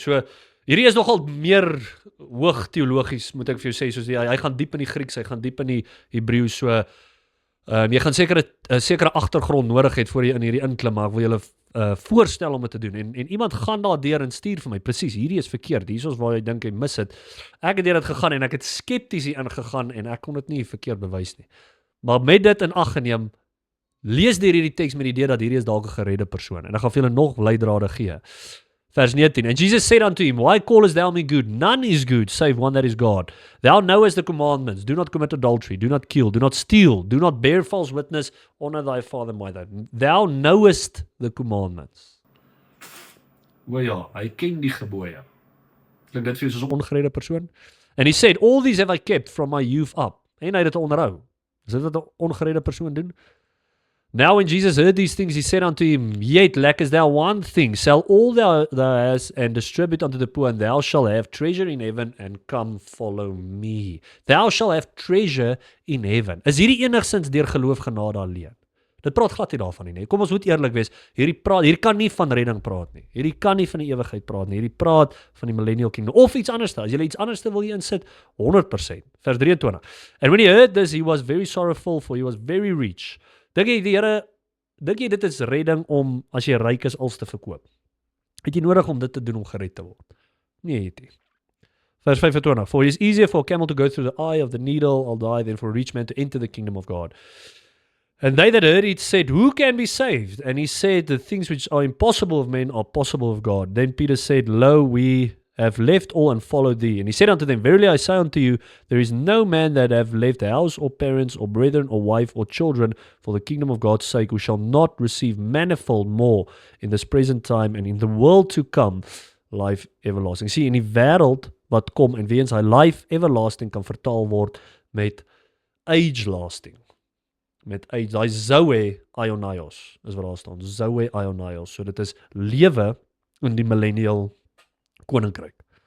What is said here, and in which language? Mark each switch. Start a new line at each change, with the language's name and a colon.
Afrikaans: So hierdie is nogal meer hoog teologies, moet ek vir jou sê, soos hy gaan diep in die Grieks, hy gaan diep in die Hebreëus, so jy gaan sekere agtergrond nodig het voor jy in hierdie inklim, maar ek wil julle voorstel om dit te doen, en iemand gaan daar deur en stuur vir my, presies, hierdie is verkeerd, hier is waar jy dink jy mis het, ek het deur dit gegaan, en ek het skepties hier ingegaan, en ek kon dit nie verkeerd bewys nie, maar met dit in ag geneem, lees deur hierdie teks met die idee dat hierdie is dalk 'n geredde persoon, en ek gaan vir julle nog leidrade gee.
English: Vers 19, and Jesus said unto him, why callest thou me good? None is good, save one that is God. Thou knowest the commandments, do not commit adultery, do not kill, do not steal, do not bear false witness, honor thy father and mother. Thou knowest the commandments.
Afrikaans: O ja, hy ken die gebooie. Klink dit vir jou soos 'n ongeredde persoon?
English: And he said, all these have I kept from my youth up.
Afrikaans: En hy het dit onderhou. Is dit wat 'n ongeredde persoon doen?
English: Now when Jesus heard these things, he said unto him, yet lackest thou one thing, sell all thou hast, and distribute unto the poor, and thou shalt have treasure in heaven, and come follow me. Thou shalt have treasure in heaven.
Afrikaans: Is hierdie enigsins deur geloof genade alleen? Dit praat glad nie daarvan nie. Kom ons moet eerlik wees, hierdie kan nie van redding praat nie. Hierdie kan nie van die ewigheid praat nie. Hierdie praat van die millennial kingdom, of iets anders. As jy iets anders wil jy insit, 100%. Vers 23.
English: And when he heard this, he was very sorrowful, for he was very rich.
Afrikaans: Dink jy dit is redding om, as jy ryk is, als te verkoop? Het jy nodig om dit te doen om gered te word? Nee, het nie. Vers 25.
English: For it is easier for a camel to go through the eye of the needle, or die, than for a rich man to enter the kingdom of God. And they that heard it said, who can be saved? And he said, the things which are impossible of men are possible of God. Then Peter said, lo, we have left all and followed thee. And he said unto them, verily I say unto you, there is no man that have left house or parents or brethren or wife or children for the kingdom of God's sake, who shall not receive manifold more in this present time and in the world to come life everlasting.
Afrikaans: Sien, in die wêreld wat kom en weens hy
English: life everlasting
Afrikaans: kan vertaal word met
English: age lasting.
Afrikaans: Met age, daai Zoe Ionios is wat daar staan, Zoe Ionios. So dit is lewe in die millennial koninkryk.